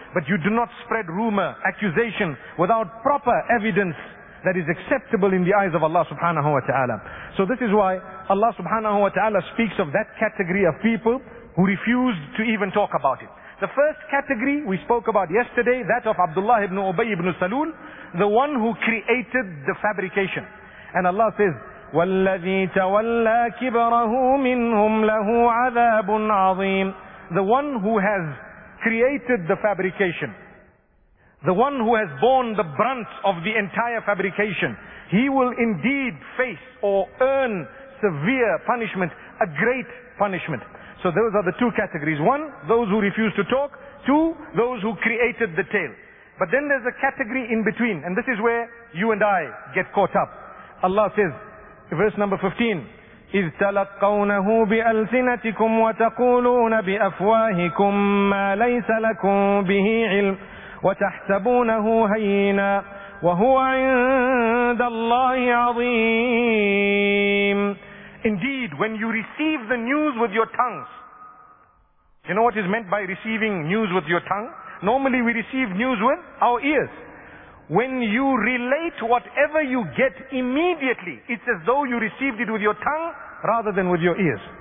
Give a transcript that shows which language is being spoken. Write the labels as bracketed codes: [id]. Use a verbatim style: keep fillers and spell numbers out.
[en] But you do not spread rumor, accusation, without proper evidence that is acceptable in the eyes of Allah subhanahu wa ta'ala. So this is why Allah subhanahu wa ta'ala speaks of that category of people who refused to even talk about it. The first category we spoke about yesterday, that of Abdullah ibn Ubay ibn Salul, the one who created the fabrication. And Allah says, [ar] وَالَّذِي تَوَلَّى كِبْرَهُ مِنْهُمْ لَهُ عَذَابٌ عَظِيمٌ. [en] The one who has created the fabrication, the one who has borne the brunt of the entire fabrication, he will indeed face or earn severe punishment, a great punishment. So those are the two categories. One, those who refuse to talk. Two, those who created the tale. But then there's a category in between, and this is where you and I get caught up. Allah says, verse number fifteen, [ar] إِذْ تَلَقَّوْنَهُ بِأَلْسِنَتِكُمْ وَتَقُولُونَ بِأَفْوَاهِكُمْ مَا لَيْسَ لَكُمْ بِهِ عِلْمٌ وتحسبونه هينا وهو عند الله عظيم. [en] Indeed, when you receive the news with your tongues, you know what is meant by receiving news with your tongue? Normally we receive news with our ears. When you relate whatever you get immediately, it's as though you received it with your tongue rather than with your ears.